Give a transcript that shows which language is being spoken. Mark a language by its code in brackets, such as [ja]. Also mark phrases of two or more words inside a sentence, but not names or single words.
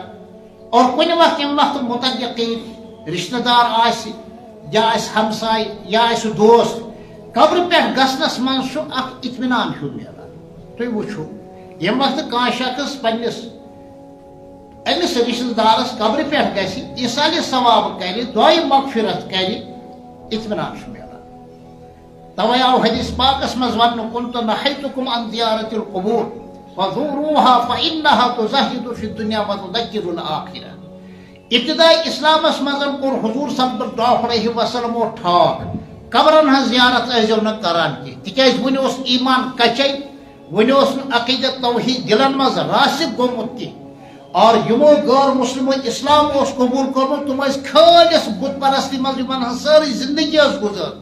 [ks] اور کُنہِ وقتہٕ ییٚمہِ وقتہٕ متعلقیٖن رشتہٕ دار آسہِ یا آسہِ ہمساے یا آسہِ دوست قبرٕ پٮ۪ٹھ گژھنس منٛز چھُ اکھ اطمینان ہیوٗ مِلان. تُہۍ وٕچھِو ییٚمہِ وقتہٕ کانٛہہ شخص پننِس أمِس رشتہٕ دارس قبرٕ پٮ۪ٹھ گژھِ ایٖثارِ ثواب کرِ دعایہِ مغفرت کرِ اطمینان چھُ مِلان. توے آو حدیث پاکس منٛز وننہٕ [ar] كُنتُ نہیتُکُم عن زیارة القبور فزوروها فإنها تزهد في الدنيا وتذكر الآخرة. [ks] ابتدائی اسلامس منٛز کوٚر حضور [ar] صلی اللہ علیہ وسلمو [ks] ٹھاک قبرن ہٕنٛز زیارت ٲسۍزیو نہٕ کران کینٛہہ تِکیٛازِ وُنہِ اوس ایمان کچے وُنہِ اوس نہٕ عقیدت توحید دلن منٛز راسِخ گوٚمُت کینٛہہ. اور یِمو غٲر مُسلمو اسلام اوس قبوٗل کوٚرمُت تِم ٲسۍ خٲلِص بُت پرستی منٛز یِمن ہٕنٛز سٲرٕے زندگی ٲس گُزٲرمٕژ.